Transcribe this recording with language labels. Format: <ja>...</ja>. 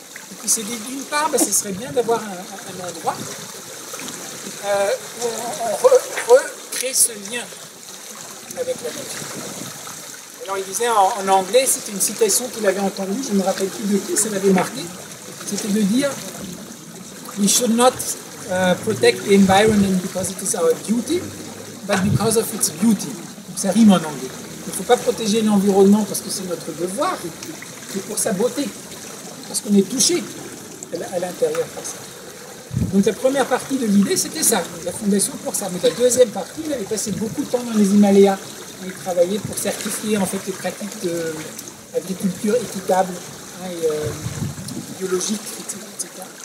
<fr>Et puis c'est d'une part, ce serait bien d'avoir un endroit où on recrée ce lien avec la nature. Alors il disait en anglais, c'était une citation qu'il avait entendue, je ne me rappelle plus de qui, ça l'avait marqué, c'était de dire</fr> <en>we should not protect the environment because it is our duty, but because of its beauty.</en> <fr>Donc, ça rime en anglais. Il ne faut pas protéger l'environnement parce que c'est notre devoir, mais pour sa beauté, parce qu'on est touché à l'intérieur par ça. Donc la première partie de l'idée, c'était ça, la fondation pour ça. Mais la deuxième partie, il avait passé beaucoup de temps dans les Himalayas. Il travaillait pour certifier en fait les pratiques d'agriculture équitable et biologique, etc.</fr>